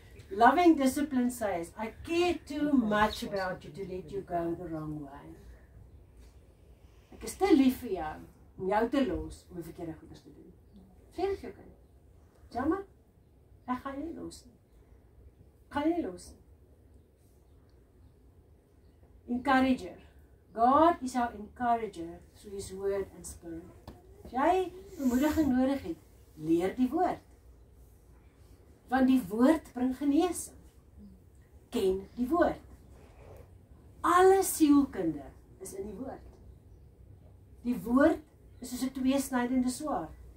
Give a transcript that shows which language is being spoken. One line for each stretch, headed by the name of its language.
English: Loving discipline says, I care too much about you to let you go the wrong way.
Afrikaans: Ek is te lief vir jou om jou te los om die verkeerde goeders te doen. Sê dit jou kind. Jammer, ek gaan nie los nie. Ek gaan nie los nie.
English: Encourager. God is our encourager through His word and spirit.
Afrikaans: As jy bemoediging nodig het, leer die woord. Want die woord bring genesing. Ken die woord. Alle sielkunde is in die woord. Die woord is soos 'n tweesnydende swaard.